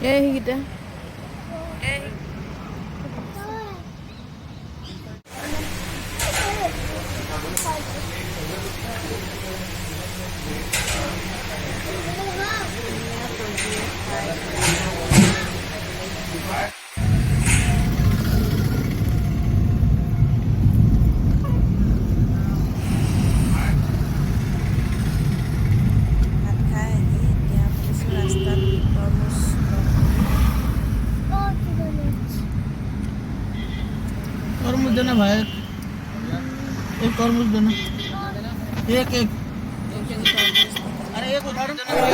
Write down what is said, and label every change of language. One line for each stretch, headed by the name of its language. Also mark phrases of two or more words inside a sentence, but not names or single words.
Assamese: ধুনীয়া পৰিৱেশ, খাই ভাল লাগিছে। ভাত খাই আহি এতিয়া ভাবিছোঁ ৰাস্তাত তৰমুজ লওঁ বুলি।
Hindi: तरमुज देना भाई, एक तरमुज देना, एक एक
Assamese: তৰমুজ দিলে।
Hindi: अरे एक उधार देना।